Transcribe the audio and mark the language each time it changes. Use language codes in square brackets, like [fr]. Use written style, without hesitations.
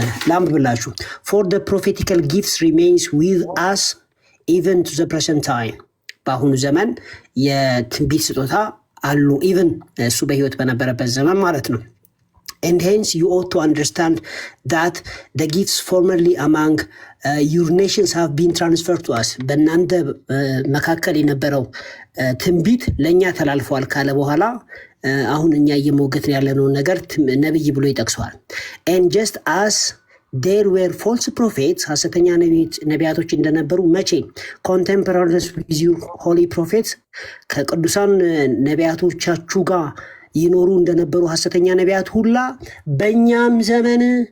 [am] ላንብብላችሁ። [en] For the prophetical gifts remains with us even to the present time [am] በአሁኑ ዘመን የትንቢት ስጦታ አሉ፣ ኢቨን እሱ በህይወት በነበረበት ዘመን ማለት ነው። [en] and hence you ought to understand that the gifts formerly among your nations have been transferred to us. [am] በእናንተ መካከል የነበረው ትንቢት ለእኛ ተላልፏል ካለ በኋላ አሁን እኛ እየሞገትን ያለነው ነገር ነብይ ብሎ ይጠቅሰዋል። [en] and just as there were false prophets, [am] ሐሰተኛ ነቢያቶች እንደነበሩ መቼ [en] contemporaries with your holy prophets, [am] ከቅዱሳን ነቢያቶቻችሁ ጋር ይኖሩ እንደነበሩ ሐሰተኛ ነቢያት ሁላ በእኛም ዘመን